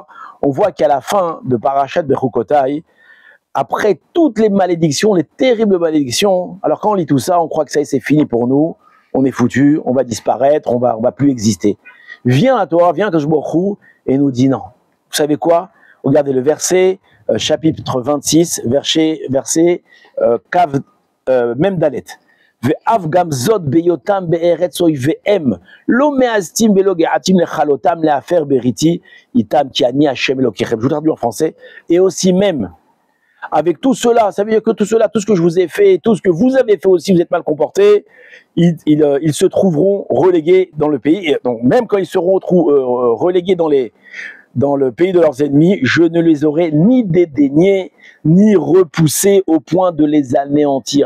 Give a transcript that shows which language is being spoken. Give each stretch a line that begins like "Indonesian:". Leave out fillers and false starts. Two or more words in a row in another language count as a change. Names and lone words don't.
French: On voit qu'à la fin de Parashat Bechukotai, après toutes les malédictions, les terribles malédictions, alors quand on lit tout ça, on croit que ça y est, c'est fini pour nous, on est foutu, on va disparaître, on va plus exister. Vient la Torah, vient
Hebrew: הקדוש ברוך הוא
French: et nous dit non. Vous savez quoi? Regardez le verset, chapitre 26, verset Kav, même Dalet.
Hebrew: ואף גם זאת בהיותם בארץ אויביהם לא מאזתים ולא געתים לכלותם להפר בריתי איתם כי אני השם אלוקיכם.
French: Je vous traduis en français. Et aussi même avec tout cela, ça veut dire que tout cela, tout ce que je vous ai fait, tout ce que vous avez fait aussi, vous êtes mal comportés, ils se trouveront relégués dans le pays. Et donc même quand ils seront relégués dans le pays de leurs ennemis, je ne les aurai ni dédaignés, ni repoussés au point de les anéantir.